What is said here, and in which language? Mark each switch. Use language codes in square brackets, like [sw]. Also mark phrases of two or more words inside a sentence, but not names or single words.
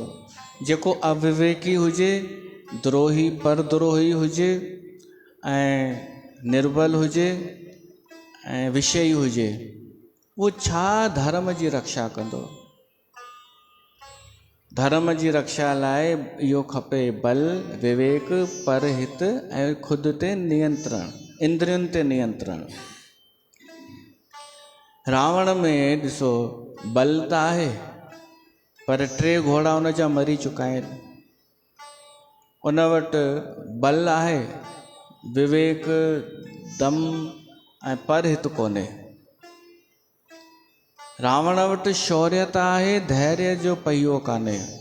[sd] जेको अविवेकी हुजे, द्रोही परद्रोही हुजे ऐं निर्बल हुजे ऐं विषयी हुजे, उहो छा धर्म जी रक्षा कंदो। धर्म जी रक्षा लाइ इहो खपे बल, विवेक, परहित ऐं ख़ुदि ते नियंत्रण, इंद्रियुनि ते नियंत्रण। रावण में ॾिसो बल त आहे, पर 3 घोड़ा उन जा मरी चुका आहिनि। उन वटि बल आहे, विवेक, दम ऐं परहित कोन्हे। रावण वटि शौर्यत आहे, धैर्य जो पहियो कान्हे।